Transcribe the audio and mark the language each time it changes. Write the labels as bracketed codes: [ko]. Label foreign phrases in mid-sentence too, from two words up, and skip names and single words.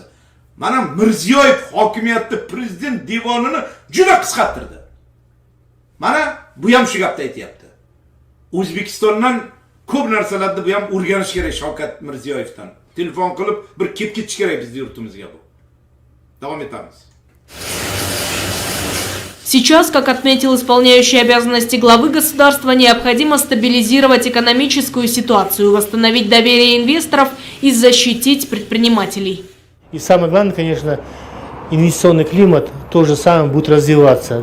[uz] Mana Mirziyoyev hokimiyatda prezident devonini juda qisqartirdi. Mana bu ham shu gapni aytayapti. O'zbekistondan ko'p narsalarni bu ham o'rganish kerak Shavkat Mirziyoyevdan. Telefon qilib bir kelib ketish kerak bizning yurtimizga bu. Davom etamiz. [ru] Сейчас, как отметил исполняющий обязанности главы государства, необходимо стабилизировать экономическую ситуацию, восстановить доверие инвесторов и защитить предпринимателей. И самое главное, конечно, инвестиционный климат тоже самое будет развиваться.